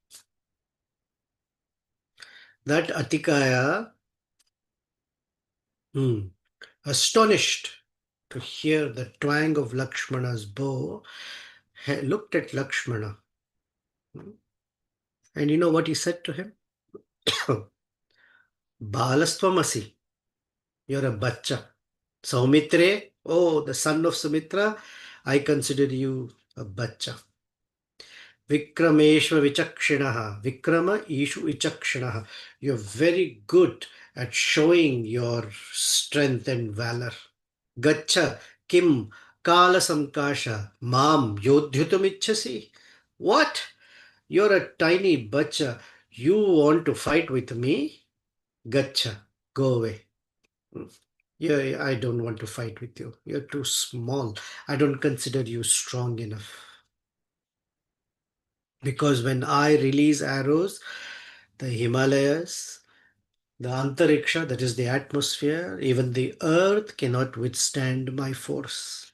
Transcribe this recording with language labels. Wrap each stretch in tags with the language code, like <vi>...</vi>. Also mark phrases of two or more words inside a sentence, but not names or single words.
<en>That Atikaya, astonished, to hear the twang of Lakshmana's bow, looked at Lakshmana. And you know what he said to him? Balastvamasi, you're a bacha. Saumitre, oh, the son of Sumitra, I consider you a bacha.</en> <sa>विक्रमेष्व विचक्षणः. विक्रम इशु विचक्षणः.</sa> <en>You're very good at showing your strength and valor.</en> <sa>गच्छ किम् काल संकाश माम् योध्युतमिच्छसि.</sa> <en>What? You're a tiny bacha. You want to fight with me? Gacha, go away. Yeah, I don't want to fight with you. You're too small. I don't consider you strong enough. Because when I release arrows, the Himalayas, the Antariksha, that is the atmosphere, even the earth cannot withstand my force.</en>